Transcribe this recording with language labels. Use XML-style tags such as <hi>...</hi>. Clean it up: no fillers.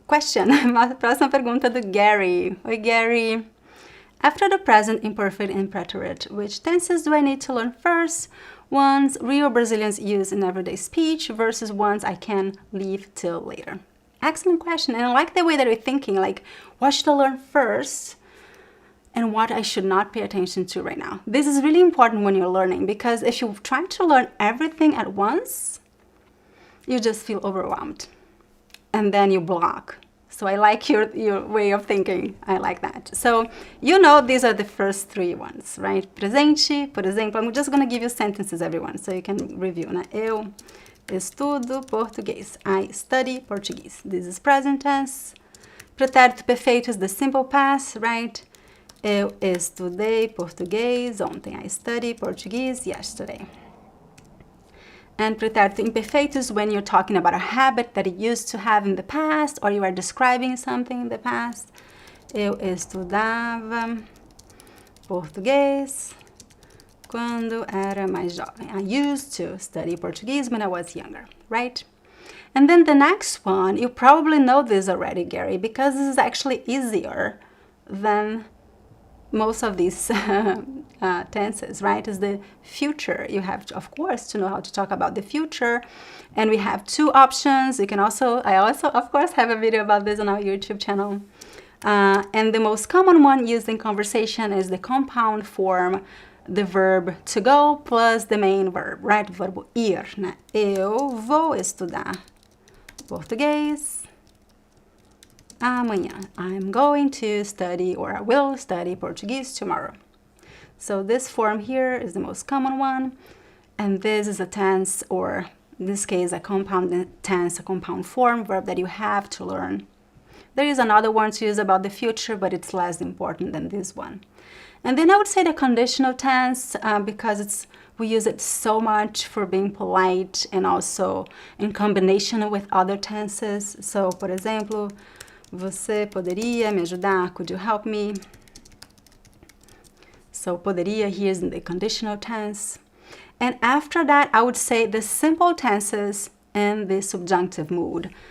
<pt>Próxima pergunta do Gary. Oi, Gary.</pt> <en>After the present imperfect and preterite, which tenses do I need to learn first? Ones real Brazilians use in everyday speech versus ones I can leave till later. Excellent question. And I like the way that you're thinking, like, what should I learn first? and what I should not pay attention to right now. This is really important when you're learning, because if you try to learn everything at once, you just feel overwhelmed and then you block. So I like your way of thinking. I like that. So you know these are the first three ones, right?</en> <pt>Presente, por exemplo.</pt> <en>I'm just going to give you sentences, everyone, so you can review.</en> <pt>Né? Eu estudo português.</pt> <en>I study Portuguese. This is present tense. Pretérito perfeito is the simple past, right?</en> <pt>Eu estudei português ontem.</pt> <en>I studied Portuguese yesterday. And pretérito imperfeito is when you're talking about a habit that you used to have in the past, or you are describing something in the past.</en> <pt>Eu estudava português quando era mais jovem.</pt> <en>I used to study Portuguese when I was younger, right? And then the next one, you probably know this already, Gary, because this is actually easier than most of these tenses, right? Is the future. You have to, of course, to know how to talk about the future. And we have two options. You can also, I also, of course, have a video about this on our YouTube channel. And the most common one used in conversation is the compound form, the verb to go plus the main verb, right?</en> <pt>Verbo ir, né? Eu vou estudar português amanhã.</pt> <en>I'm going to study, or I will study Portuguese tomorrow. So this form here is the most common one, and this is a tense, or in this case, a compound tense, a compound form verb that you have to learn. There is another one to use about the future, but it's less important than this one. And then I would say the conditional tense, because we use it so much for being polite and also in combination with other tenses.</en> <pt>So, por exemplo, você poderia me ajudar?</pt> <en>Could you help me? So poderia here is in the conditional tense. And after that, I would say the simple tenses and the subjunctive mood.</en>